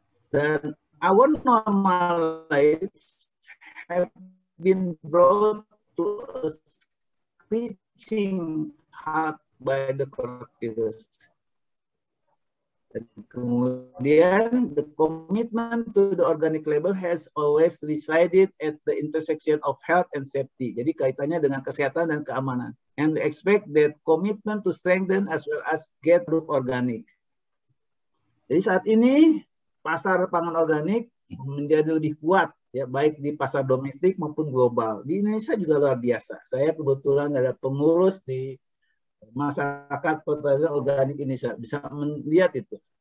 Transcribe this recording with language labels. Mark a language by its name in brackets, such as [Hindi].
[English] Dan our normal lives have been brought to a screeching halt by the coronavirus. [Indonesian] Dan kemudian [English] the commitment to the organic label has always resided at the intersection of health and safety. [Indonesian] Jadi kaitannya dengan kesehatan dan keamanan. [English] And we expect that commitment to strengthen as well as get group organic. [Indonesian] Jadi saat ini pasar pangan organik menjadi lebih kuat ya, baik di pasar domestik maupun global. Di Indonesia juga luar biasa. Saya kebetulan ada pengurus di masyarakat pertanian organik Indonesia, bisa melihat itu.